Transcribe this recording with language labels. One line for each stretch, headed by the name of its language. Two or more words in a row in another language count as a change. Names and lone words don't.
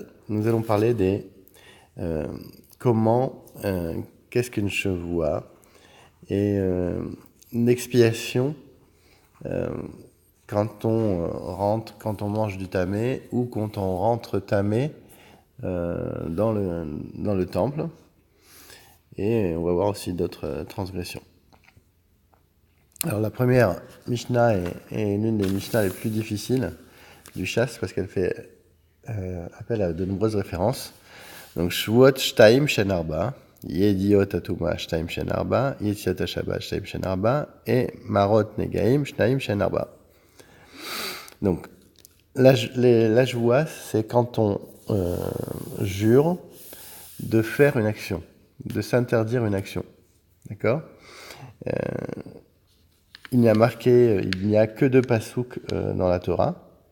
French: Nous allons parler des qu'est-ce qu'une Shavua et une expiation quand on mange du tamé ou quand on rentre tamé dans le temple. Et on va voir aussi d'autres transgressions. Alors la première Mishnah est l'une des Mishnah les plus difficiles du chasse parce qu'elle fait appel à de nombreuses références.
Hebrew: Donc שבועות שתים שהן ארבע ידיעות הטומאה שתים שהן ארבע יציאות השבת שתים שהן ארבע ו מראות נגעים שתים שהן ארבע.
French: Donc la Shavua, c'est quand on jure de faire une action, de s'interdire une action. D'accord ? Il n'y a que 2 pasuk dans la Torah.